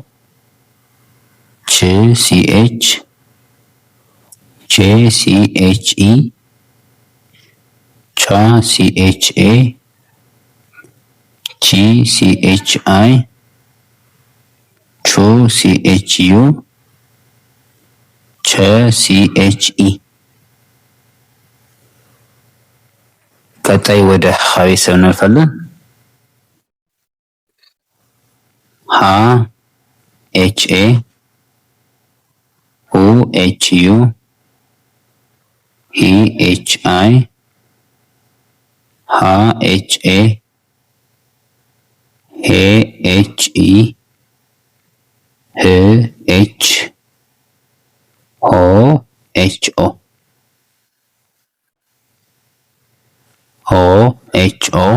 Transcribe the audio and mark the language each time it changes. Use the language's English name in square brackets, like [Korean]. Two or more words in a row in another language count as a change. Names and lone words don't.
[Amharic] ች ሲኤች፣ ቼ ሲኤችኢ፣ ቻ ሲኤችኤ፣ ቺ ሲኤችአይ፣ ቹ ሲኤችዩ፣ ቸ ሲኤችኢ። ቀጣይ ወደ ሀ ቤተሰብ እናልፋለን። ሀ ኤችኤ፣ ሁ ኤችዩ፣ ሂ ኤችአይ፣ ሃ ኤችኤ፣ ሄ ኤችኢ፣ ህ ኤች፣ ሆ ኤችኦ። ሆ ኤችኦ፣